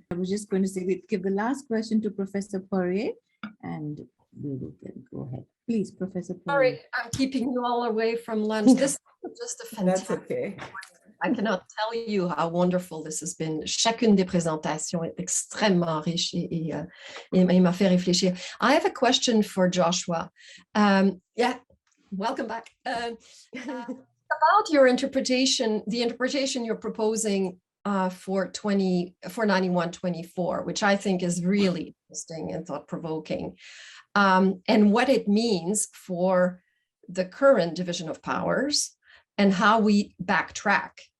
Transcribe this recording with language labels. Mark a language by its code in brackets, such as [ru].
[en] I was just going to say, give the last question to Professor Poirier, and we will then go ahead. Please, Professor Poirier. Sorry, I'm keeping you all away from lunch. This is just a fantastic. That's okay. I cannot tell you how wonderful this has been. [fr] Chacune des présentations est extrêmement riche et m'a fait réfléchir. [en] I have a question for Joshua. Yeah, welcome back. About your interpretation, the interpretation you're proposing for 91-24, which I think is really interesting and thought-provoking, and what it means for the current division of powers and how we backtrack.